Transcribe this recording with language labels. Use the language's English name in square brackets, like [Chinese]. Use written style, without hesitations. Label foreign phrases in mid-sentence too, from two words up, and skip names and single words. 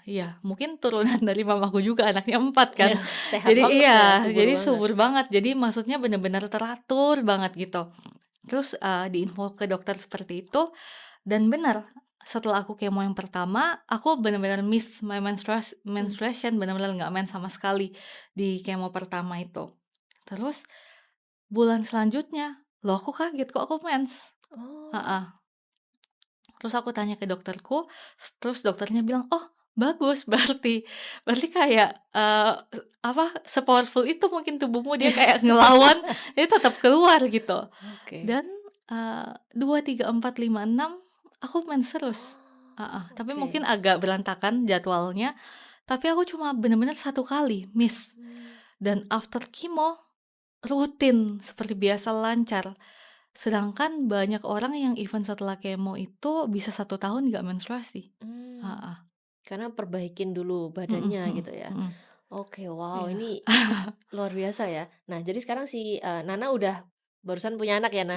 [Indonesian] Iya, mungkin turunan dari mamaku juga, anaknya 4 kan. Iya, sehat Jadi banget ya, iya, subur jadi banget. subur banget. Jadi maksudnya bener-bener teratur banget gitu. Terus, diinfo ke dokter seperti itu, dan benar, setelah aku kemo yang pertama, aku bener-bener [English] miss my menstruation, [Indonesian] bener-bener nggak mens sama sekali di kemo pertama itu. Terus bulan selanjutnya, loh kok kaget, kok aku mens? Oh. Heeh. Terus aku tanya ke dokterku, terus dokternya bilang, "Oh, bagus berarti. Berarti kayak, apa, se-powerful itu mungkin tubuhmu, dia kayak ngelawan, dia tetap keluar," gitu. Oke. Dan, 2, 3, 4, 5, 6 aku mens terus. Heeh, Oh, tapi oke. mungkin agak berantakan jadwalnya, tapi aku cuma bener-bener 1 kali miss, Mmm, dan [English] after chemo [Indonesian] rutin seperti biasa lancar. Sedangkan banyak orang yang even setelah kemo itu bisa 1 tahun nggak menstruasi. mmm, Heeh, karena perbaikin dulu mhm badannya mhm gitu ya. mhm, Oke, wow, iya. ini luar biasa ya. Nah, jadi sekarang si, Nana udah barusan punya anak ya, Nah?